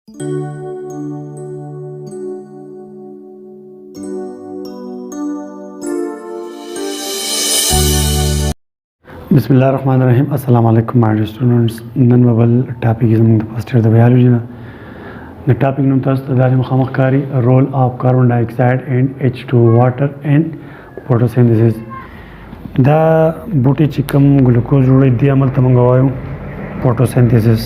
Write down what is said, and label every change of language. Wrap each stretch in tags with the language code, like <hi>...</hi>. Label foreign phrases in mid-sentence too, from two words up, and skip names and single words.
<ar>بسم الله الرحمن الرحیم. السلام علیکم</ar> <en>my dear students.</en> <ps>نن به بل ټاپک زموږ د</ps> <en>first year</en> <ps>د بایولوژي نه د ټاپک نوم تاسو ته د مخامخ کاری</ps> <en>role of carbon dioxide and H2 water and photosynthesis.</en> <ps>دا بوټي چې کوم ګلوکوز جوړوي دی عمل ته موږ وایو فوټوسینتھسس.</ps>